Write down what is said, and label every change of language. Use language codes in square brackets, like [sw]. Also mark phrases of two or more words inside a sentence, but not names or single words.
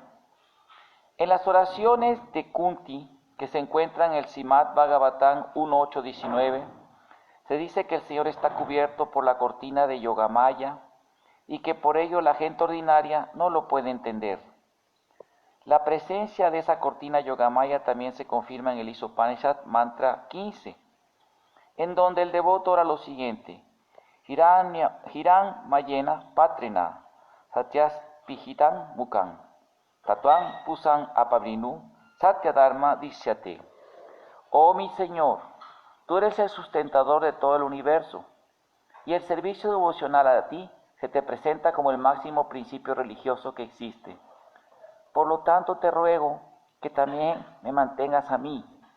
[es] En las oraciones de Kunti, que se encuentran en el Srimad Bhagavatam 1.8.19, se dice que el Señor está cubierto por la cortina de Yogamaya y que por ello la gente ordinaria no lo puede entender. La presencia de esa cortina Yogamaya también se confirma en el Isopanishad Mantra 15, en donde el devoto ora lo siguiente: [sa] हिरण् मयेन पात्रेण सत्यस् पिहितं मुखं तत्त्वं पूषन् अपावृणु सत्य धर्म दृष्यते. [es] Oh mi Señor, tú eres el sustentador de todo el universo, y el servicio devocional a ti se te presenta como el máximo principio religioso que existe. Por lo tanto, te ruego que también me mantengas a mí.